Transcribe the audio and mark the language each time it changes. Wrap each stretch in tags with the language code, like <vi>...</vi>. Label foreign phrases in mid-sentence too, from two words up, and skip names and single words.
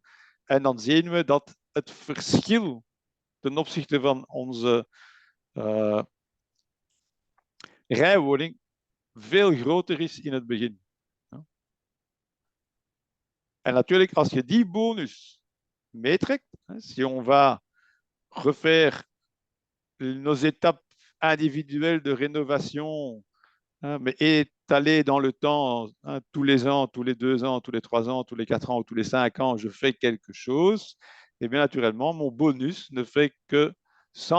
<nl>En dan zien we dat het verschil ten opzichte van onze rijwoning veel groter is in het begin. En natuurlijk, als je die bonus meetrekt,</nl> <fr>si on va refaire nos étapes individuelles de rénovation, mais étalées dans le temps, tous les ans, tous les 2 ans, tous les 3 ans, tous les 4 ans ou tous les 5 ans, je fais quelque chose, et bien naturellement, mon bonus ne fait que s'amplifier.</fr>